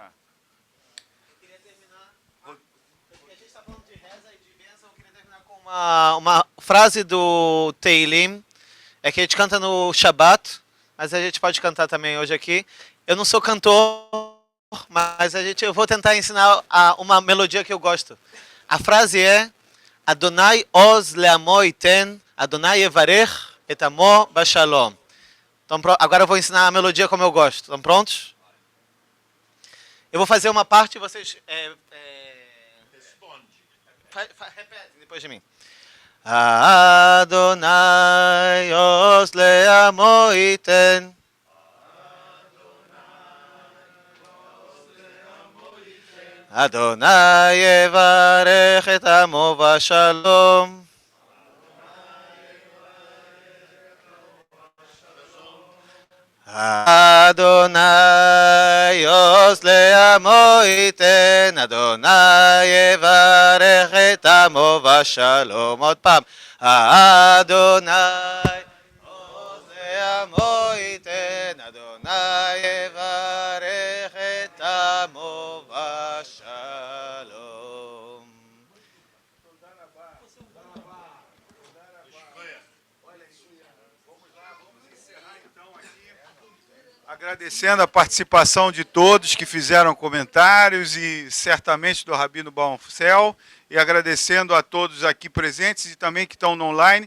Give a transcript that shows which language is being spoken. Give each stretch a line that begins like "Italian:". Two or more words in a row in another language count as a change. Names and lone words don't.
Portuguese: Eu queria terminar, porque a gente está falando de reza e de bênção, eu queria terminar com uma frase do Teilim, que a gente canta no Shabbat, mas a gente pode cantar também hoje aqui. Eu não sou cantor, mas eu vou tentar ensinar uma melodia que eu gosto. A frase é:
Hebrew: אדוני עוז לעמו יתן אדוני יברך את עמו בשלום.
Portuguese: Então, agora eu vou ensinar a melodia como eu gosto. Estão prontos? Eu vou fazer uma parte e vocês... Responde. Repetem depois de mim.
Hebrew: אדוני עוז לעמו יתן. אדוני יברך את עמו בשלום. אדוני עוז לעמו יתן אדוני יברך את עמו בשלום. עוד פעם. אדוני עוז לעמו יתן אדוני יברך את עמו בשלום.
Portuguese: Vamos lá, vamos encerrar então aqui. Agradecendo a participação de todos que fizeram comentários e certamente do Rabino Balmcel, e agradecendo a todos aqui presentes e também que estão no online.